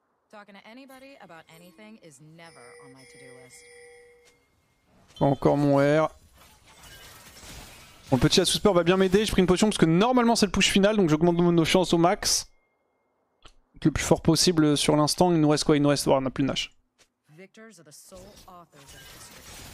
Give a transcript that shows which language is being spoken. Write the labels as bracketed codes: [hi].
[en] Talking to anybody about anything is never on my to-do list. [fr] Pas encore mon R. Mon petit Asusper va bien m'aider, j'ai pris une potion parce que normalement c'est le push final, donc j'augmente nos chances au max. Le plus fort possible sur l'instant. Il nous reste quoi? Il nous reste... Oh, on a plus de Nash. [en] Victors are the sole authors of history.